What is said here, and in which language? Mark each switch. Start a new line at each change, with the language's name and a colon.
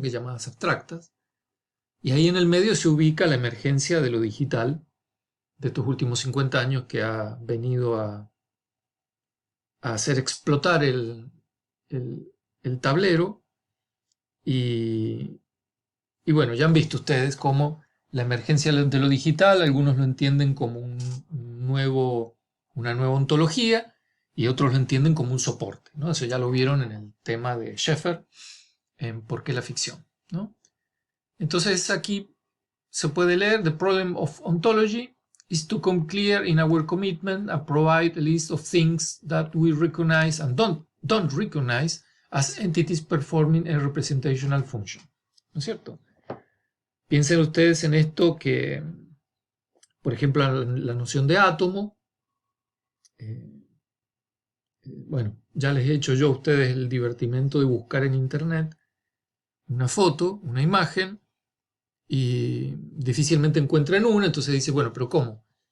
Spanish: Que llamadas abstractas. Y ahí en el medio se ubica la emergencia de lo digital de estos últimos 50 años que ha venido a hacer explotar el tablero y bueno, ya han visto ustedes cómo la emergencia de lo digital, algunos lo entienden como una nueva ontología y otros lo entienden como un soporte, ¿no? Eso ya lo vieron en el tema de Schaeffer, en ¿Por qué la ficción?, ¿no? Entonces aquí se puede leer:
English: The problem of ontology is to come clear in our commitment and provide a list of things that we recognize and don't recognize as entities performing a representational function.
Spanish: ¿No es cierto? Piensen ustedes en esto que, por ejemplo, la noción de átomo. Bueno, ya les he hecho yo a ustedes el divertimento de buscar en internet una foto, una imagen, y difícilmente encuentran una, entonces dice, bueno, pero ¿cómo?